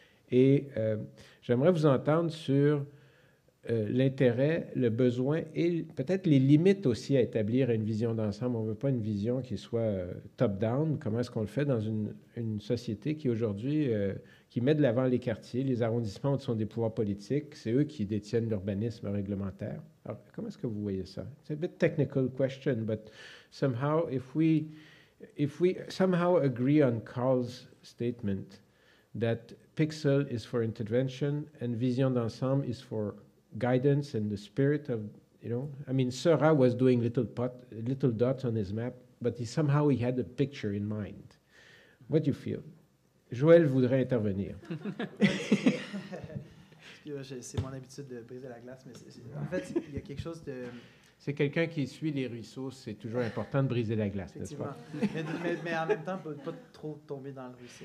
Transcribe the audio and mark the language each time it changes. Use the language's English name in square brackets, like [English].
[French] Et j'aimerais vous entendre sur l'intérêt, le besoin et peut-être les limites aussi à établir une vision d'ensemble. On ne veut pas une vision qui soit top-down. Comment est-ce qu'on le fait dans une société qui aujourd'hui, qui met de l'avant les quartiers, les arrondissements sont des pouvoirs politiques, c'est eux qui détiennent l'urbanisme réglementaire. Alors, comment est-ce que vous voyez ça? [English] It's a bit technical question, but somehow, if we somehow agree on Carl's statement that pixel is for intervention and vision d'ensemble is for guidance and the spirit of, I mean, Seurat was doing little dots on his map, but somehow he had a picture in mind. What do you feel? [French] Joël voudrait intervenir. C'est mon habitude de briser la glace, mais en fait, il y a quelque chose de... C'est quelqu'un qui suit les ruisseaux, c'est toujours important de briser la glace, n'est-ce pas? mais en même temps, pas trop tomber dans le ruisseau.